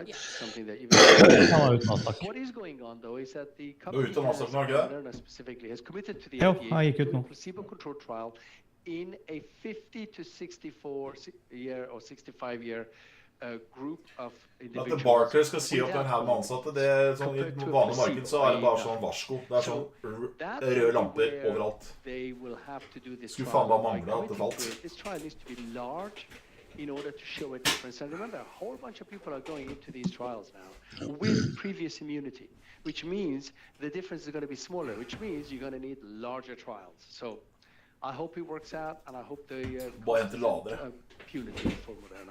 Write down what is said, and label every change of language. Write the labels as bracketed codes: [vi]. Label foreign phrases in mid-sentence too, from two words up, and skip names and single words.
[en] Yeah. Something that you've What is going on, though, is that the company, Moderna specifically, has committed to the FDA to a placebo-controlled trial in a 50 to 64-year or 65-year group of individuals. [no] At Barclays skal si opp den her med ansatte, det er sånn, i vanlig marked så er det bare sånn varsko. Det er sånn røde lamper overalt. Skulle faen bare mangle at det falt. [en] This trial needs to be large in order to show a difference. And remember, a whole bunch of people are going into these trials now with previous immunity, which means the difference is going to be smaller, which means you're going to need larger trials. So I hope it works out, and I hope the punitive for Moderna.